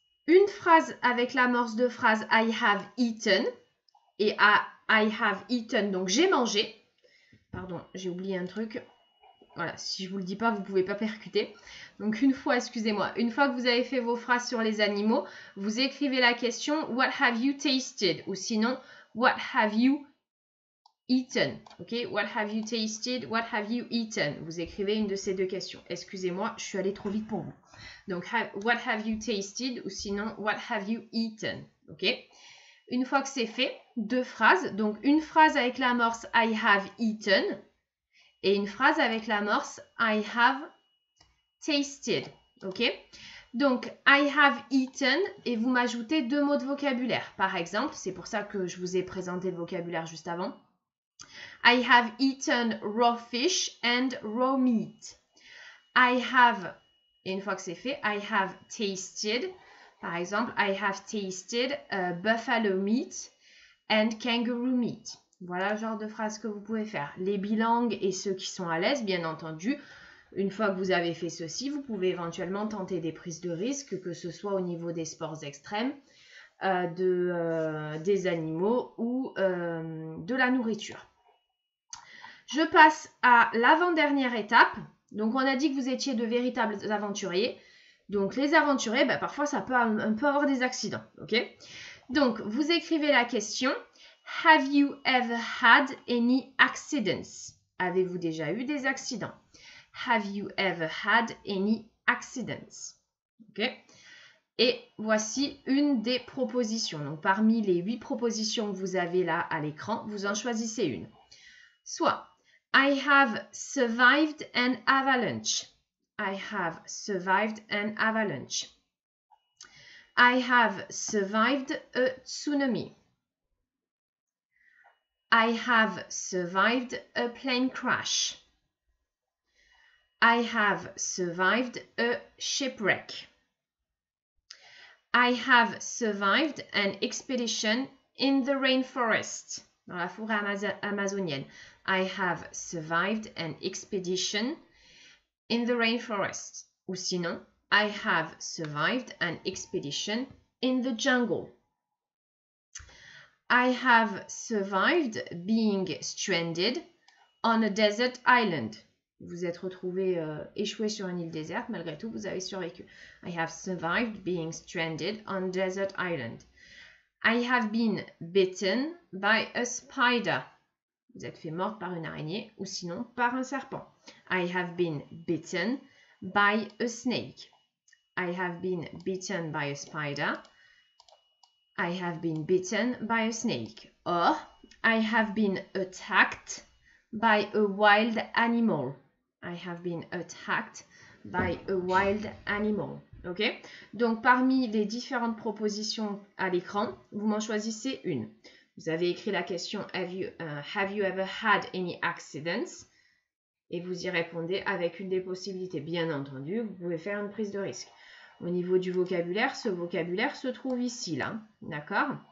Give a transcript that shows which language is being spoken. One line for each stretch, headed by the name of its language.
French: Une phrase avec l'amorce de phrase
English: I have eaten
French: et I have eaten, donc j'ai mangé. Pardon, j'ai oublié un truc. Voilà, si je ne vous le dis pas, vous ne pouvez pas percuter. Donc une fois, excusez-moi, une fois que vous avez fait vos phrases sur les animaux, vous écrivez la question
English: What have you tasted?
French: Ou sinon,
English: What have you eaten? Ok, What have you tasted? What have you eaten?
French: Vous écrivez une de ces 2 questions. Excusez-moi, je suis allée trop vite pour vous.
English: Donc, What have you tasted?
French: Ou sinon,
English: What have you eaten? Ok.
French: Une fois que c'est fait, 2 phrases. Donc, une phrase avec l'amorce
English: I have eaten
French: et une phrase avec l'amorce
English: I have tasted.
French: Ok? Donc,
English: I have eaten
French: et vous m'ajoutez 2 mots de vocabulaire. Par exemple, c'est pour ça que je vous ai présenté le vocabulaire juste avant.
English: I have eaten raw fish and raw meat.
French: I have, et une fois que c'est fait,
English: I have tasted.
French: Par exemple,
English: I have tasted buffalo meat and kangaroo meat.
French: Voilà le genre de phrase que vous pouvez faire. Les bilingues et ceux qui sont à l'aise, bien entendu, une fois que vous avez fait ceci, vous pouvez éventuellement tenter des prises de risque, que ce soit au niveau des sports extrêmes, des animaux ou de la nourriture. Je passe à l'avant-dernière étape. Donc, on a dit que vous étiez de véritables aventuriers. Donc, les aventuriers, parfois, ça peut un peu avoir des accidents. Ok? Donc, vous écrivez la question.
English: Have you ever had any accidents?
French: Avez-vous déjà eu des accidents?
English: Have you ever had any accidents? Ok?
French: Et voici une des propositions. Donc, parmi les 8 propositions que vous avez là à l'écran, vous en choisissez une.
English: Soit, I have survived an avalanche. I have survived an avalanche. I have survived a tsunami. I have survived a plane crash. I have survived a shipwreck. I have survived an expedition in the rainforest.
French: Dans la forêt amazonienne.
English: I have survived an expedition in the rainforest. Ou sinon, I have survived an expedition in the jungle. I have survived being stranded on a desert island.
French: Vous êtes retrouvé échoué sur une île déserte, malgré tout, vous avez survécu.
English: I have survived being stranded on a desert island. I have been bitten by a spider.
French: Vous êtes fait mordre par une araignée ou sinon par un serpent.
English: I have been bitten by a snake. I have been bitten by a spider. I have been bitten by a snake. Or, I have been attacked by a wild animal. I have been attacked by a wild animal. ok?
French: Donc, parmi les différentes propositions à l'écran, vous m'en choisissez une. Vous avez écrit la question
English: have you ever had any accidents?
French: Et vous y répondez avec une des possibilités. Bien entendu, vous pouvez faire une prise de risque. Au niveau du vocabulaire, ce vocabulaire se trouve ici, là. D'accord?